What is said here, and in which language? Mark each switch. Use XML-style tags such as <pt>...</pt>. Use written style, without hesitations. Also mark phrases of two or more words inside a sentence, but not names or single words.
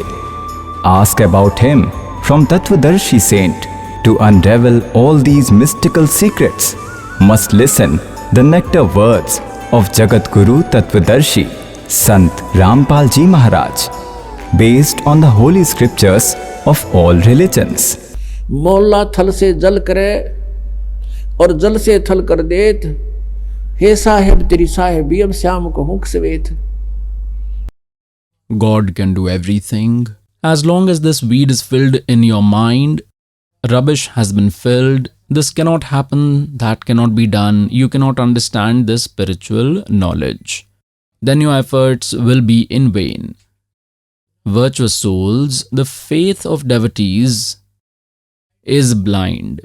<en>Ask about Him from Tattvadarshi saint to unravel all these mystical secrets. Must listen the nectar words of Jagat Guru Tattvadarshi, Sant Rampal Ji Maharaj, based on the holy scriptures of all religions.</en> <hi>मौला थल से जल करे और जल से थल कर देत, हे साहेब तेरी साहेबी अब श्याम को हुक सवेत.</hi> <en>God can do everything. As long as this weed is filled in your mind, rubbish has been filled, this cannot happen, that cannot be done, you cannot understand this spiritual knowledge. Then your efforts will be in vain. Virtuous souls, the faith of devotees is blind.</en>